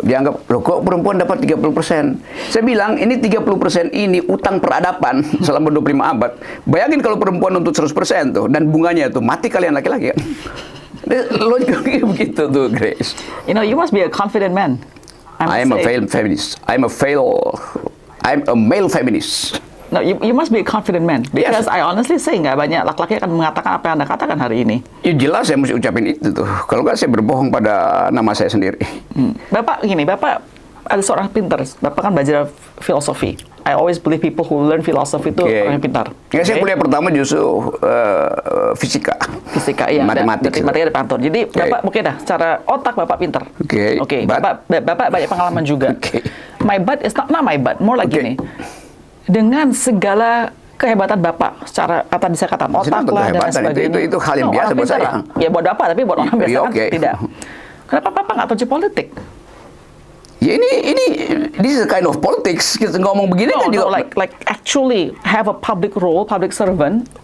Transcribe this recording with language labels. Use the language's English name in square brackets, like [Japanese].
[Indonesian] Dianggap, loh kok perempuan dapat 30%? Saya bilang ini 30% ini utang peradaban selama 25 abad. Bayangin kalau perempuan untuk 100% tuh, dan bunganya itu mati kalian laki-laki kan. Logikanya begitu tuh, Grace. [English] You know, you must be a confident man. I'm a failed feminist. I'm a male feminist. No, you must be a confident man. Because I honestly say [Indonesian] nggak banyak laki-laki akan mengatakan apa yang Anda katakan hari ini. Ya jelas saya mesti ucapin itu tuh. Kalau nggak saya berbohong pada nama saya sendiri. Bapak gini, Bapak ada seorang pintar. Bapak kan belajar filosofi. [English] I always believe people who learn philosophy [Indonesian] itu orang yang pintar. Ya, saya kuliah pertama justru fisika. Fisika, iya. Matematik. Matematika di kantor. Jadi Bapak mungkin secara otak Bapak pintar. Oke. Bapak banyak pengalaman juga. [English] My but is not my but. More like [Indonesian] gini. Dengan segala kehebatan Bapak secara saya katakan otak lah dan sebagainya. Itu hal yang biasa buat saya. Ya buat Bapak, tapi buat orang biasa kan tidak. Kenapa Bapak nggak tahu politik? Ya ini [English] this is a kind of politics. [Indonesian] Kita ngomong begini kan juga [English] like actually have a public role, public servant.